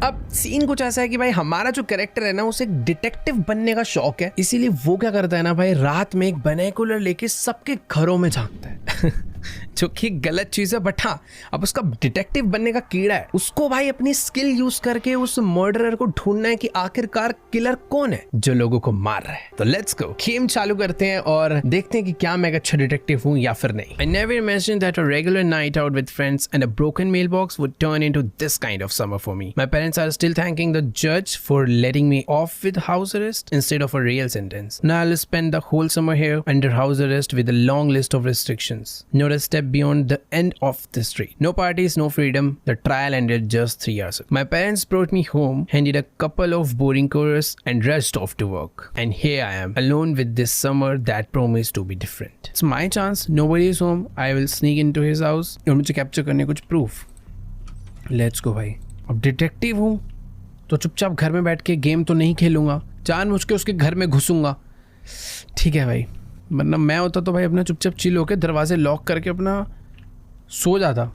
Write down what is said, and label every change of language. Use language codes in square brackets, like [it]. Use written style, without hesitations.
[hi] अब सीन कुछ ऐसा है कि भाई हमारा जो कैरेक्टर है ना, उसे एक डिटेक्टिव बनने का शौक है, इसीलिए वो क्या करता है ना भाई, रात में एक बाइनोकुलर लेके सबके घरों में झांकता है जो कि गलत चीज है, बट हाँ अब उसका डिटेक्टिव बनने का कीड़ा है। उसको भाई अपनी स्किल यूज करके उस मर्डरर को ढूंढना है कि आखिरकार किलर कौन है जो लोगों को मार रहा है। तो लेट्स गो, गेम चालू करते हैं और देखते हैं कि क्या मैं एक अच्छा डिटेक्टिव हूँ या फिर नहीं। [en] I never imagined that a regular night out with friends and a broken mailbox would turn into this kind of summer for me. My parents are still thanking the judge for letting me off with house arrest instead of a real sentence. Now I'll spend the whole summer here under house arrest with a long list of restrictions. Not a step beyond the end of the street. No parties, no freedom. The trial ended just 3 years ago. My parents brought me home, handed a couple of boring chorus and rushed off to work. And here I am, alone with this summer that promised to be different. It's my chance. Nobody is home. I will sneak into his house. [hi] और मुझे capture करने कुछ proof. Let's go भाई। अब detective हूँ तो चुपचाप घर में बैठ के गेम तो नहीं खेलूंगा, जानबूझ के उसके घर में घुसूंगा। ठीक है भाई, वरना मैं होता तो भाई अपना चुपचाप चिल होकर दरवाजे लॉक करके अपना सो जाता।